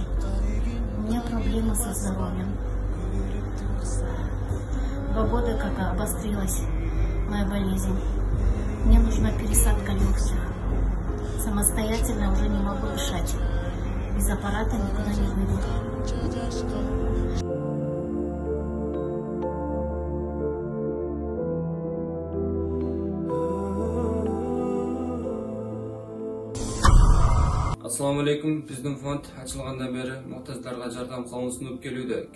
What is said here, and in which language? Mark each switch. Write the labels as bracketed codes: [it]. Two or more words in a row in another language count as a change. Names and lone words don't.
[ru] У меня проблема со здоровьем. 2 года как обострилась моя болезнь. Мне нужна пересадка легких. Самостоятельно уже не могу дышать. Без аппарата никуда не выйду. [ar] السلام عليكم. [ky] Биздин фонд ачылгандан бери муктаждарга жардам колун сунуп келүүдө.